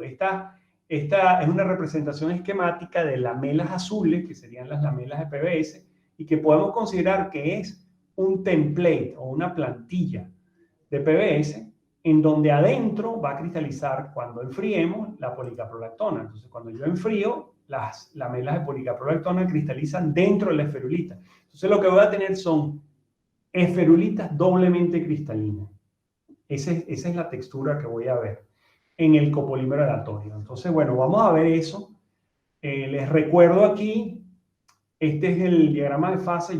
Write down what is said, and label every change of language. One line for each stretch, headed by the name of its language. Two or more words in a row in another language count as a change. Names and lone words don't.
Spanish: Esta es una representación esquemática de lamelas azules, que serían las lamelas de PBS, y que podemos considerar que es un template o una plantilla de PBS, en donde adentro va a cristalizar, cuando enfriemos, la policaprolactona. Entonces, cuando yo enfrío, las lamelas de policaprolactona cristalizan dentro de la esferulita. Entonces, lo que voy a tener son esferulitas doblemente cristalinas. Esa es la textura que voy a ver en el copolímero aleatorio. Entonces, bueno, vamos a ver eso. Les recuerdo aquí, este es el diagrama de fase.